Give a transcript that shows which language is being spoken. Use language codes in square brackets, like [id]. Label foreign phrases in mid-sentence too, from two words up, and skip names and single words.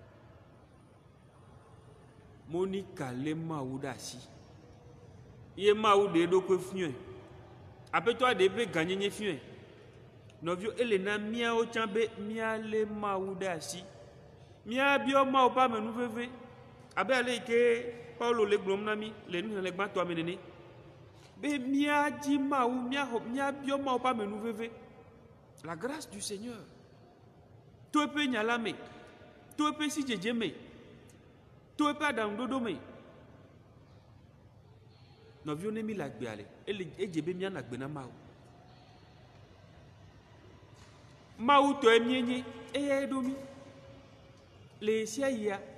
[ee] Monica lé Mawu ɖe asi ye Mawu ɖe eɖokui fiɔe aƒetɔa ɖe eƒe gãnyenye fiɔe nɔviwo ele na míawo tsã be míalé Mawu ɖe asi míabiɔ Mawu ƒe amenuveve abe ale yi ke Paulo le gblɔm na mí le nuxlẽxlẽ gbãtɔa me nene be míadzi Mawu míabiɔ Mawu ƒe amenuveve [fr] la grâce du Seigneur [ee] to eƒe nya la me to eƒe sidzedze me to eƒe aɖaŋuɖoɖo me nɔviwo ne mí le agbea le edze be míanɔ agbe na Mawu Mawu tɔe míenye eya eɖo mí le sia yia